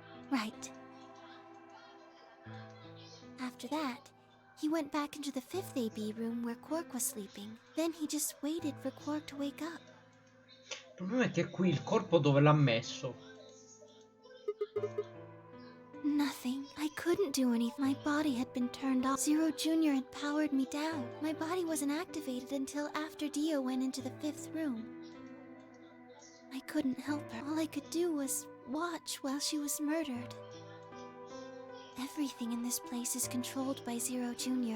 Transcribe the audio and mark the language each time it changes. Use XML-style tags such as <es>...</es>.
<en>Right. After that, he went back into the 5th AB room where Quark was sleeping. Then he just waited for Quark to wake up.</en> <it>Il problema è che qui il corpo dove l'ha messo?</it> <en>Nothing. I couldn't do anything. My body had been turned off. Zero Jr. had powered me down. My body wasn't activated until after Dio went into the 5th room. I couldn't help her. All I could do was watch while she was murdered. Everything in this place is controlled by Zero Jr.</en>